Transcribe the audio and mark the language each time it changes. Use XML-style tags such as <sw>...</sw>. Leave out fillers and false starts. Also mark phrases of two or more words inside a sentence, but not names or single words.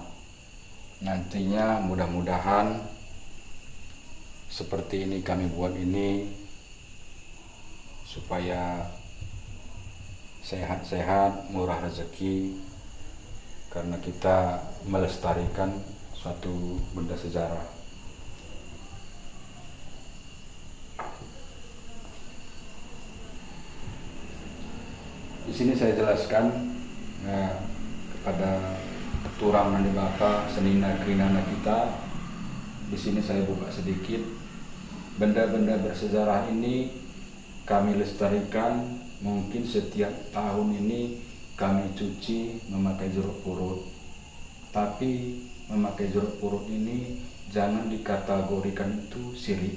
<id>Nantinya mudah-mudahan seperti ini kami buat ini supaya sehat-sehat, murah rezeki, karena kita melestarikan suatu benda sejarah. Di sini saya jelaskan kepada</id> <btx>turang nandi bapa senina krinana</btx> <id>kita. Di sini saya buka sedikit. Benda-benda bersejarah ini kami lestarikan. Mungkin setiap tahun ini kami cuci memakai jeruk purut. Tapi memakai jeruk purut ini jangan dikategorikan itu syirik.</id>